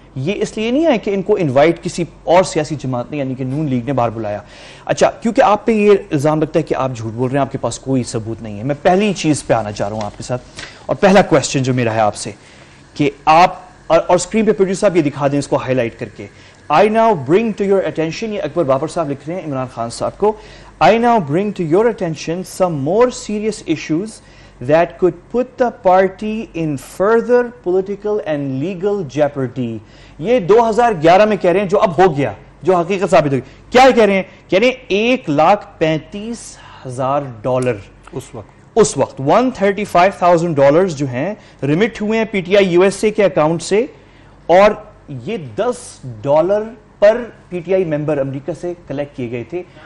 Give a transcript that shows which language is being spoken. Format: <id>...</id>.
<ur>یہ اس لیے نہیں ہے کہ ان کو انوائٹ کسی اور سیاسی جماعت نے یعنی کہ نون لیگ نے باہر بلایا. اچھا, کیونکہ آپ پہ یہ الزام لگتا ہے کہ آپ جھوٹ بول رہے ہیں, آپ کے پاس کوئی ثبوت نہیں ہے, میں پہلی چیز پہ آنا چاہ رہا ہوں آپ کے ساتھ, اور پہلا کویسچن جو میرا ہے آپ سے کہ آپ اور اسکرین پہ پروڈیوسر صاحب یہ دکھا دیں اس کو ہائی لائٹ کر کے.</ur> <en>I now bring to your attention,</en> <ur>یہ اکبر بابر صاحب لکھ رہے ہیں عمران خان صاحب کو,</ur> <en>I now bring to your attention some more serious issues that could put the party in further political and legal jeopardy.</en> <ur>یہ 2011 میں کہہ رہے ہیں جو اب ہو گیا, جو حقیقت ثابت ہوگی. کیا کہہ رہے ہیں؟ کہہ رہے ہیں $1,35,000 اس وقت $135,000 جو ہیں ریمٹ ہوئے ہیں P T I U S A کے اکاؤنٹ سے, اور یہ $10 پر پی ٹی آئی ممبر امریکہ سے کلیکٹ کیے گئے تھے.</ur>